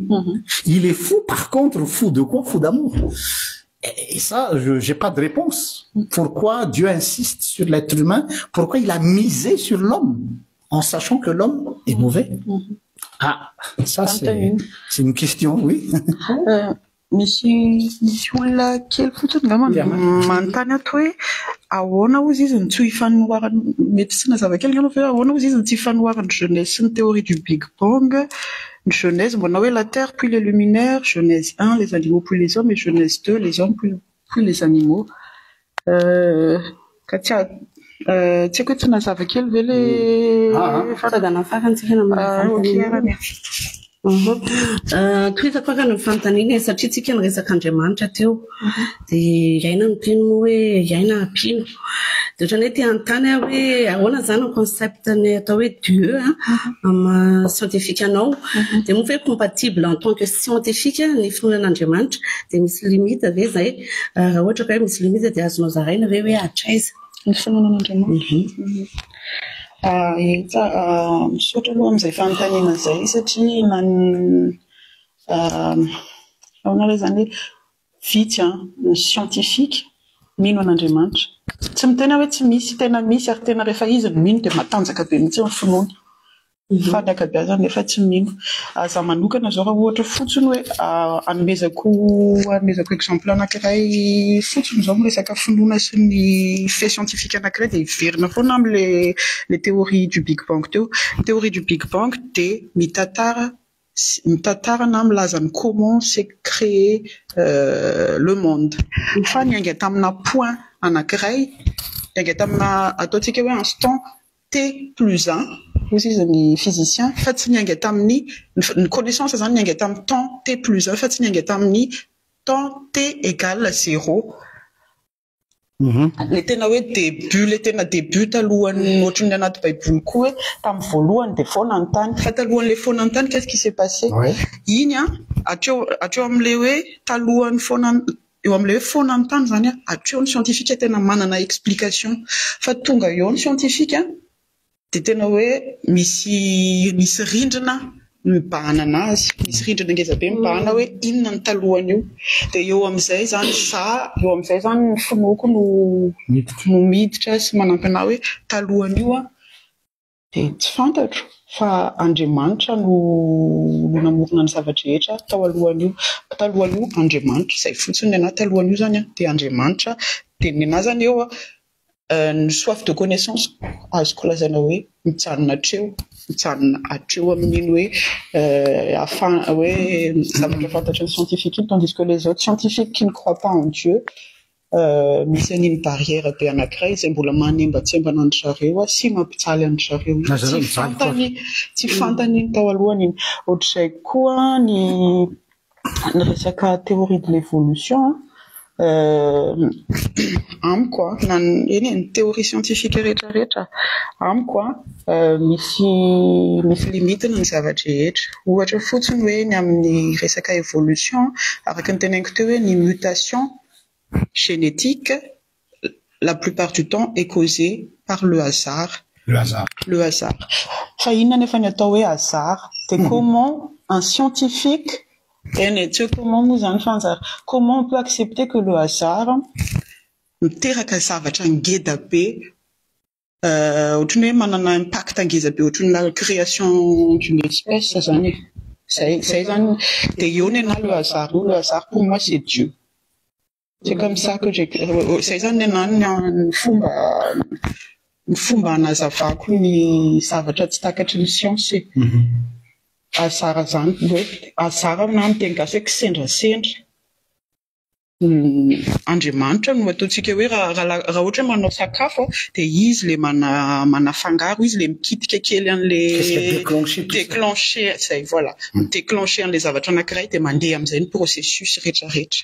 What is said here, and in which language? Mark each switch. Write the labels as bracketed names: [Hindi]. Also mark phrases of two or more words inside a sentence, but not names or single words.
[French] Il est fou, par contre, fou de quoi? Fou d'amour. Et ça, j'ai pas de réponse. Pourquoi Dieu insiste sur l'être humain? Pourquoi il a misé sur l'homme? En sachant que l'homme est mauvais. Ah, ça c'est une question, oui. [Malagasy] Misy olona kely fotsiny angamba manontany ato hoe ahoana ozy izy ny tsy ifanoharany mety tsy nazava kely angamba fa ahoana ozy izy ny tsy ifanoharany Genèse sy ny [French] théorie du Big Bang. [Malagasy] Ny Genèse mbona hoe [French] la Terre puis les luminaires, Genèse 1 les animaux puis les hommes et Genèse 2 les hommes puis les animaux. [Malagasy] Ka tsy haiko hoe tsy nazava kely ve le fantadana farany tsika namana tohizako ka ny fanontaniana satria tsika ny resaka Andriamanitra teo dia iaina ny mpino hoe iaina mpino dia ohatrany hoe tia anontany hoe ahoana zany ny concept ny atao hoe Dieu amin'ny scientifique anao dia moa hoe [French] compatible en tant que scientifique [Malagasy] ny finoanan'Andriamanitra dia misy limite ve zay raha ohatra ka hoe misy limite dia azonao zaraina ve hoe hatraiza ny finoanan'Andriamanitra. Misaotra aloha amin'izay fanontaniana izay satria ahoana zany hoe vitsy ny scientifique mino an'Andriamanitra. Tsy mitena hoe tsy misy, tena misy ary tena rehefa izy no mino dia matanjaka be mihitsy ny finoana. Fa ny ankabeazany nefa tsy mino. Za manokana zao raha ohatra fotsiny hoe anomezako exemple anankiray fotsiny zao miresaka finoana sy ny [French] fait scientifique [Malagasy] anankiray dia iverina foana amin'ny le [French] théorie du Big Bang [Malagasy] teo. [French] Ny théorie du Big Bang [Malagasy] dia mitantara na milaza ny [French] comment s'est créé le monde. [Malagasy] Fa nianga tamina point anankiray, nianga tamina ataontsika hoe [French] instant t plus 1 [Malagasy] ozy izy ny physicien fa tsy nianga tamin'ny ny connaissance zany nianga tamin'ny [French] temps t plus 1 [Malagasy] fa tsy nianga tamin'ny [French] temps t égale 0. [Malagasy] Le tena hoe début talohan'ny ohatran'ny anaty baiboly koa hoe tamin'ny voalohany dia foana ny tany fa talohan'ilay foana ny tany [French] qu'est-ce qui s'est passé [Malagasy] iny atreo amin'ilay hoe talohan'ny foana eo amin'ilay hoe foana ny tany zany atreo ny scientifique tena manana explication fa tonga eo ny scientifique dia tena hoe misy rindrina mibahana anazy, misy rindrina ngeza be mibahana hoe inona ny talohany io dia eo amin'izay zany ny finoako no miditra sy manampy anahy hoe talohany io dia tsy fantatro fa Andriamanitra no namorona ny zavatra rehetra tao alohany io Andriamanitra izay fotsiny anahy talohany io zany dia Andriamanitra dia ny anahy zany eo ny [French] soif de connaissance [Malagasy] azoko lazaina hoe mijanona atreo amin'iny hoe zavatra fantatry ny scientifique [French] tandis que les autres scientifiques qui ne croient pas en Dieu [Malagasy] misy an'iny barrière be anankiray izay mbola manembatsemba ny zareo sy mampitsaly ny zareo tsy fantaniny tao alohany iny. Ohatr'izay koa ny resaka [French] théorie de l'évolution [Malagasy] amiko ny [French] théorie scientifique [Malagasy] rehetrarehetra amiko misy limitiny ny zavatra rehetra. Ohatra fotsiny hoe ny amin'ny resaka évolution araka ny tenaiko teo hoe ny [French] mutation génétique la plupart du temps est causée par le hasard. [Malagasy] Fa inona nefa ny atao hoe hasard dia [French] comment un scientifique comment on peut accepter que le hasard [Malagasy] miteraka zavatra ngeda be ohatrany hoe manana impact ngeza be ohatrany [French] la création d'une espèce [Malagasy] zany zay zany dia eo ny anahy [French] le hasard pour moi c'est Dieu. C'est comme ça que [Malagasy] zay zany ny fomba hanazavako ny zavatra tsy takatry ny science. Hasard zany hoe hasard na miteny gasy hoe kisendrasendra Andriamanitra no ataontsika hoe raha ohatra manao sakafo dia izy le manafangaro, izy le mikitika kely an'ilay déclencher zay voilà déclencher an'ilay zavatra anankiray dia mandeha amin'izay ny processus rehetrarehetra.